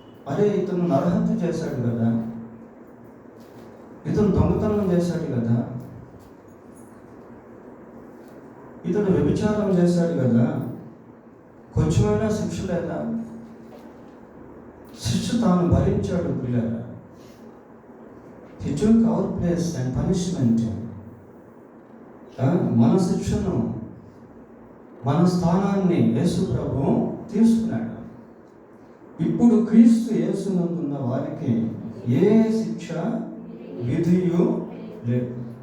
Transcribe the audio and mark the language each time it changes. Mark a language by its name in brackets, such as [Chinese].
[Telugu] అరే, ఇతను నరహత్య చేశాడు కదా, ఇతను దొంగతనం చేశాడు కదా, ఇతను వ్యభిచారం చేశాడు కదా, కొంచెమైనా శిక్ష లేదా? శిక్ష తాను భరించాడు. పిల్లల [English] He took our place and punishment. [Telugu] మన శిక్షను, మన స్థానాన్ని యేసు ప్రభు తీసుకున్నాడు. ఇప్పుడు క్రీస్తు యేసునందున్న వారికి ఏ శిక్ష విధియు లేదు.